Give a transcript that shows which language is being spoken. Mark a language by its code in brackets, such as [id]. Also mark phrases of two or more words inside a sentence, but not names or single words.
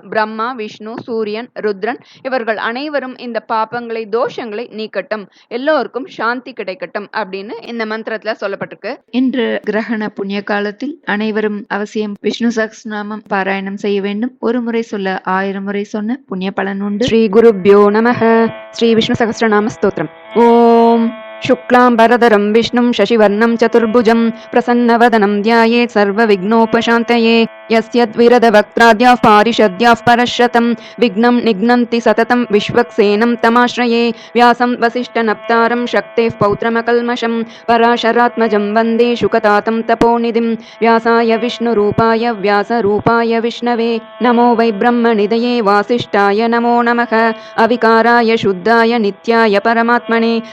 [ta] பிரம்மா, விஷ்ணு, சூரியன், ருத்ரன் இவர்கள் அனைவரும் இந்த பாப்பங்களை தோஷங்களை நீக்கட்டும், எல்லோருக்கும் சாந்தி கிடைக்கட்டும் அப்படின்னு இந்த மந்திரத்துல சொல்லப்பட்டிருக்கு. இன்று கிரகண புண்ணிய காலத்தில் அனைவரும் அவசியம் விஷ்ணு சஹஸ்ரநாமம் பாராயணம் செய்ய வேண்டும். ஒரு முறை சொல்ல 1000 முறை சொன்ன புண்ணிய பலன் உண்டு. [sa] श्री गुरुभ्यो नमः. [ta] ஸ்ரீ விஷ்ணு சஹஸ்ரநாம ஸ்தோத்திரம். [sa] ஓம் शुक्लाम्बरधरं विष्णुं शशिवर्णं चतुर्भुजं प्रसन्नवदनं ध्यायेत् सर्वविघ्नोपशान्तये यस्य द्विरदवक्त्राद्याः पारिषद्याः परश्रतं विघ्नं निघ्नन्ति सततं विश्वक्सेनं तमाश्रये व्यासं वसिष्ठनप्तारं शक्तेः पौत्रमकल्मषं पराशरात्मजं वन्दे शुकतातं तपोनिधिं व्यासाय विष्णुरूपाय व्यासरूपाय विष्णवे नमो वै ब्रह्मनिधये वासिष्ठाय नमो नमः अविकाराय शुद्धाय नित्याय परमात्मने